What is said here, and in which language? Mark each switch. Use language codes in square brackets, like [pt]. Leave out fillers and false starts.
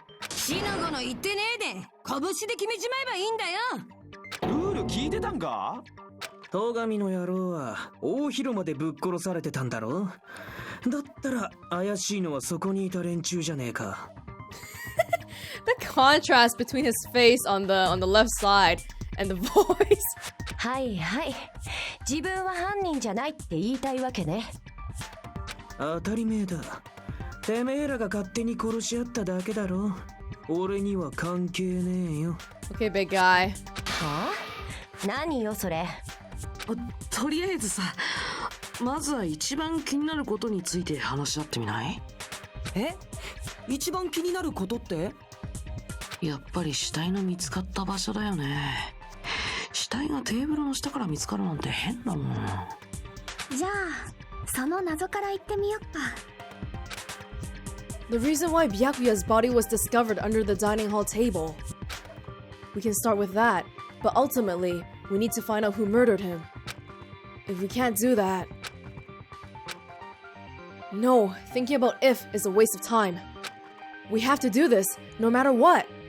[ja] シナゴの言ってねえで拳で決めちまえばいいんだよ。ルール聞いてたんか？戸上の野郎は大広間でぶっ殺されてたんだろ？だったら怪しいのはそこにいた連中じゃねえか。 [en] The contrast between his face on the left side and the voice. [ja] はいはい。自分は犯人じゃないって言いたいわけね。当たり前だ。てめえらが勝手に殺し合っただけだろ。俺には関係ねえよ。 [en] Okay, big guy. [ja] はあ？何よそれ。とりあえずさ、まずは一番気になることについて話し合ってみない？え？一番気になることって？やっぱり死体の見つかった場所だよね。死体がテーブルの下から見つかるなんて変だもん。じゃあその謎から言ってみよっか。 [en] The reason why Byakuya's body was discovered under the dining hall table. We can start with that, but ultimately, we need to find out who murdered him. If we can't do that... No, thinking about if is a waste of time. We have to do this, no matter what.